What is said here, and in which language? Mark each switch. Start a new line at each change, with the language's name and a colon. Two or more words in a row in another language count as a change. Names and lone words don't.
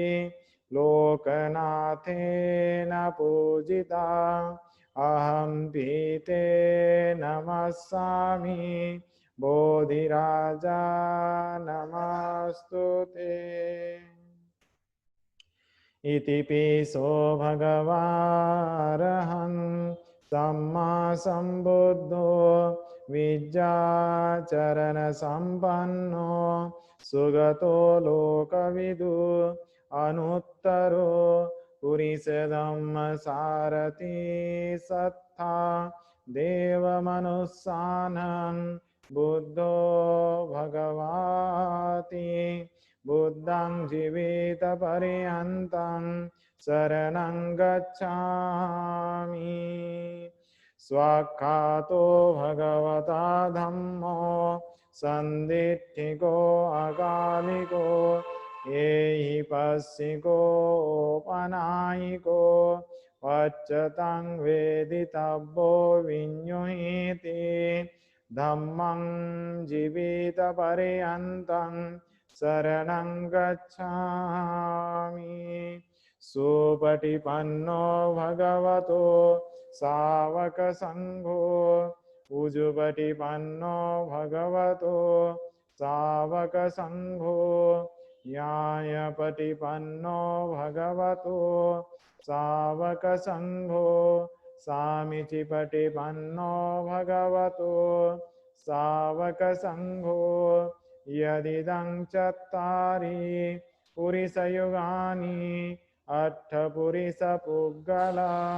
Pali: लोकनाथेन पूजिता अहं पीते नमस्सामि बोधिराजा नमस्तुते। इति पिसो भगवारहं सम्मा संबुद्धो विद्याचरणसम्पन्नो सुगतो लोकविदु अनुत्तरो पुरिसधम्मसारथि सत्था देवमनुस्सानं बुद्धो भगवाति बुद्धं जीवितपर्यन्तं शरणं गच्छामि स्वाख्यातो भगवता धम्मो सन्दिट्ठिको अकालिको एहि पस्सिको पनायिको पच्यतं वेदितव्यो विඤ्युहीति धम्मं जीवितपर्यन्तं शरणं गच्छामि सुपटिपन्नो भगवतो सावक संघो उजुपटिपन्नो भगवतो सावक संघो न्यायपटिपन्नो भगवतो सावक संघो सामीचिपटिपन्नो भगवतो सावक संघो यदिदं चत्तारि पुरिसयुगानि अट्ठपुरिसपुग्गला